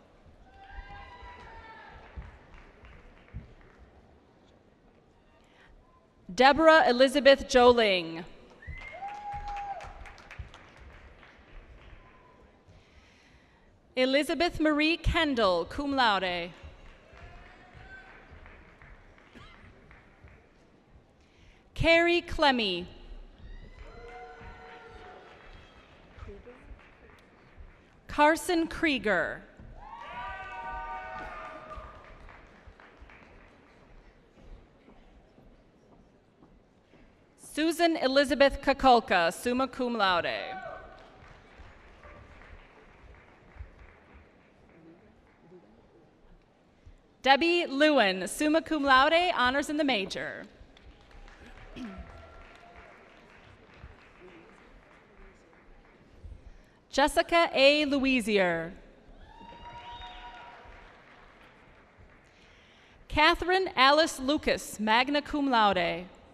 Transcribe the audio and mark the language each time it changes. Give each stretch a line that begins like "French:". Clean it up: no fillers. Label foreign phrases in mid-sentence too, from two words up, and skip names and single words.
English: Deborah Elizabeth Joling. Elizabeth Marie Kendall,
Latin: cum laude.
English: Carrie Clemmy. Carson Krieger. Susan Elizabeth Kakolka,
Latin: summa cum laude.
English: Debbie Lewin,
Latin: summa cum laude,
English: honors in the major. Jessica A. Louisier. Catherine Alice Lucas,
Latin: magna cum laude.